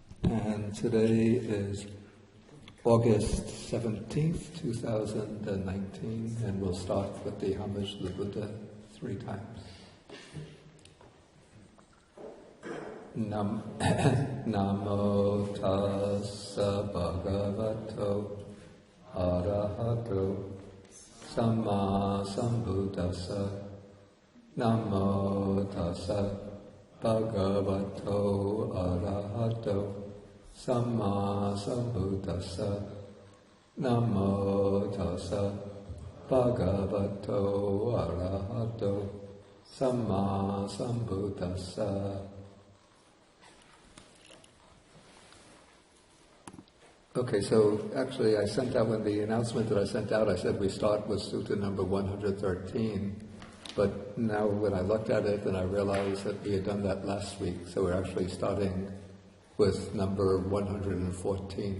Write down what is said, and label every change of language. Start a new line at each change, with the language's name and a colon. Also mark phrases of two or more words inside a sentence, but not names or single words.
English: And today is August 17th, 2019, and we'll start with the homage to the Buddha 3 times.
Pali: Namo tassa bhagavato arahato samma sambuddhassa. Namo tassa bhagavato arahato samma sambuddhassa. Namo tassa bhagavato arahato samma sambuddhassa.
English: Okay, so actually I sent out, when the announcement that I sent out, I said we start with Sutta number 113, but now when I looked at it, then I realized that we had done that last week, so we're actually starting with number 114.